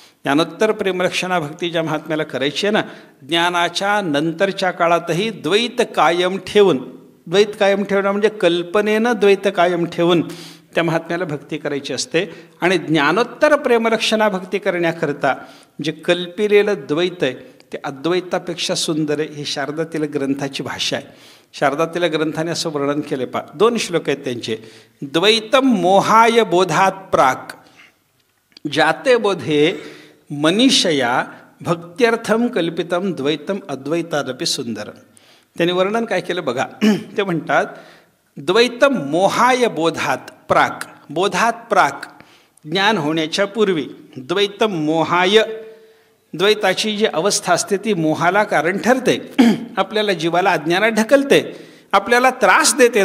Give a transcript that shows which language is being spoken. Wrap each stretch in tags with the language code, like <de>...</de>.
<mr>ज्ञानोत्तर प्रेमलक्षणा भक्ती ज्या महात्म्याला करायची आहे ना, ज्ञानाच्या नंतरच्या काळातही द्वैत कायम ठेवून, द्वैत कायम ठेवणं म्हणजे कल्पनेनं द्वैत कायम ठेवून त्या महात्म्याला भक्ती करायची असते. आणि ज्ञानोत्तर प्रेमलक्षणा भक्ती करण्याकरता जे कल्पिलेलं द्वैत आहे ते अद्वैतापेक्षा सुंदर आहे. ही शारदातील ग्रंथाची भाषा आहे. शारदातील ग्रंथाने असं वर्णन केले पा, 2 श्लोक आहेत त्यांचे.</mr> <sa>द्वैतम मोहाय बोधात प्राक जाते बोधे मनीषया भक्त्यर्थम कल्पितम द्वैतम अद्वैतादपि सुंदरम.</sa> <mr>त्यांनी वर्णन काय केलं बघा. ते म्हणतात</mr> <sa>द्वैतम मोहाय बोधात प्राक, बोधात प्राक</sa> <mr>ज्ञान होण्याच्या पूर्वी,</mr> <sa>द्वैतम मोहाय</sa> <mr>द्वैताची जी अवस्था असते ती मोहाला कारण ठरते, आपल्याला जीवाला अज्ञानात ढकलते, आपल्याला त्रास देते.</mr>